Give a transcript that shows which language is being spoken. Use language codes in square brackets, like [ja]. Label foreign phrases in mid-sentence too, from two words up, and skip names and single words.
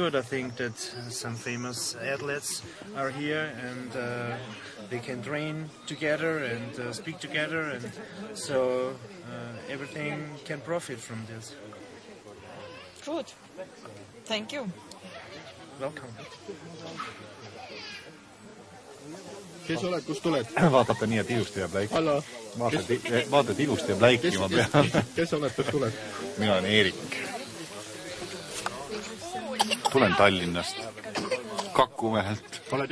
[en] I think that some famous athletes are here and they can train together and speak together, and so everything can profit from this. Good. Thank you. Welcome. [et] Kes oled, kust tuled? Vaatate nii, et ilusti jääb läikima. Vaatad ilusti jääb läikima peal. Kes oled, kust tuled? Mina olen Eerik. Tulen Tallinnast. Kakkumehelt. Oled üksi või?